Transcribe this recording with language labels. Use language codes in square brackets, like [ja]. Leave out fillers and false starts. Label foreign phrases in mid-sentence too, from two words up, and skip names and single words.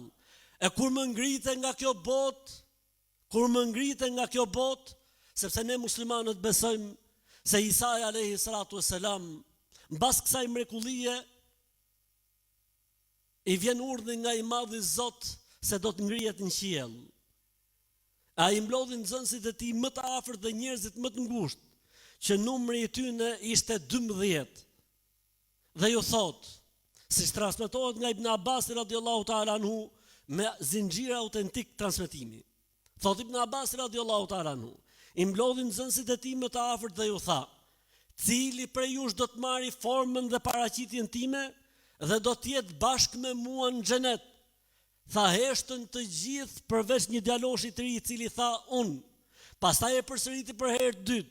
[sq] E kur më ngrite nga kjo botë, sepse ne muslimanët besojmë se Isa [ar] عليه الصلاة والسلام, [sq] mbas kësaj mrekullie, i vjen urdhë nga i madhi Zot se do të ngrihet në qiell. A i mblodhi nxënësit e tij më të afërt dhe njerëzit më të ngushtë, që numri i tyre ishte 12. Dhe ju thot, siç transmetohet nga Ibn Abbas [ar] رضي الله تعالى عنه [sq] me zinxhir autentik transmetimi. Thot Ibn Abbas [ar] رضي الله تعالى عنه, [sq] i mblodhi nxënësit e tij më të afërt dhe ju tha: Cili prej jush do të marrë formën dhe paraqitjen time dhe do të jetë bashkë me mua në xhenet? Tha heshtën të gjithë përveç një djaloshi të ri i cili tha unë. Pastaj e përsëriti për herë të dytë.